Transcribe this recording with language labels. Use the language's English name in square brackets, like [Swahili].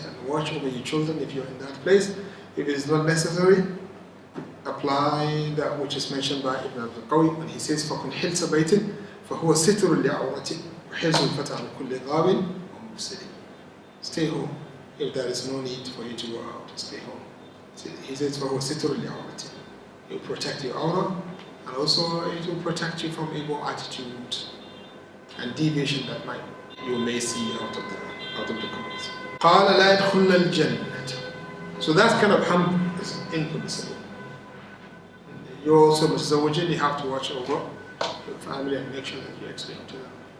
[English] And watch over your children if you're in that place. If it is not necessary, apply that which is mentioned by Ibn al-Qawi when he says [Arabic] فَكُنْ حِلْسَ بَيْتٍ فَهُوَ سِتْرٌ لِعَوْرَةٍ وَحِرْزٌ الْفَتَى عَنْ كُلِّ غَابٍ وَمُفْسِدٍ. [English] Stay home if there is no need for you to go out. Stay home. He says [Arabic] فَهُوَ سِتْرٌ لِعَوْرَةٍ. [English] It will protect your aura, and also it will protect you from evil attitude and deviation that you may see out of the community. [Arabic] قَالَ لَا يَدْخُلْنَ الْجَنَّةِ. [English] So that kind of harm is impermissible. You also, you have to watch over your family and make sure that you explain to them.